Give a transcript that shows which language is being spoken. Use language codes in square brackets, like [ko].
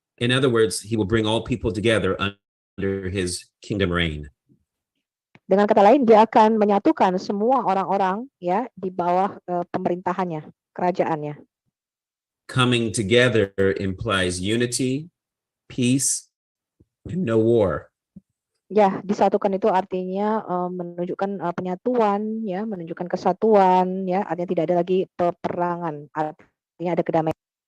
[en] In other words, he will bring all people together under his kingdom reign. [id] Dengan kata lain, dia akan menyatukan semua orang-orang ya di bawah pemerintahannya, kerajaannya. [en] Coming together implies unity, peace, and no war. [id] Ya, disatukan itu artinya menunjukkan penyatuan, ya, menunjukkan kesatuan, ya, artinya tidak ada lagi peperangan, artinya ada kedamaian.